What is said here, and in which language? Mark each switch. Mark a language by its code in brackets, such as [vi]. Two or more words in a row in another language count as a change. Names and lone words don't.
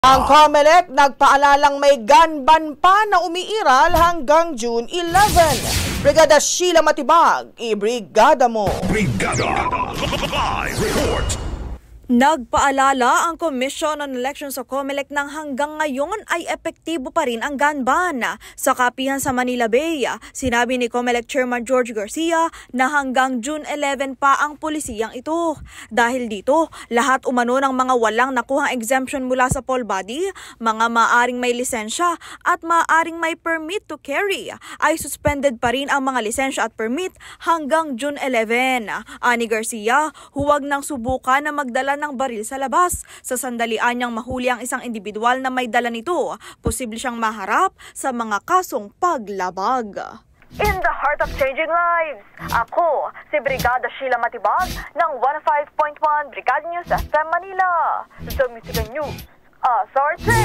[tl] Ang COMELEC nagpaalalang may [en] gun ban [tl] pa na umiiral hanggang June 11. Brigada Sheila Matibag, ibrigada mo. Brigada Live Report. Nagpaalala ang Commission on Elections sa COMELEC nang hanggang ngayon ay epektibo pa rin ang [en] gun ban. [tl] Sa kapihan sa Manila Bay, sinabi ni COMELEC Chairman George Garcia na hanggang June 11 pa ang pulisiyang ito. Dahil dito, lahat umano ng mga walang nakuhang exemption mula sa poll body, mga maaring may lisensya at maaring may [en] permit to carry, [tl] ay suspended pa rin ang mga lisensya at permit hanggang June 11. Ani Garcia, huwag nang subukan na magdala ng baril sa labas. Sa sandalian niyang mahuli ang isang individual na may dala nito, posible siyang maharap sa mga kasong paglabag. [en] In the heart of changing lives, [tl] ako si Brigada Sheila Matibag ng 105.1 Brigada News FM Manila. [en] The Music News Authority!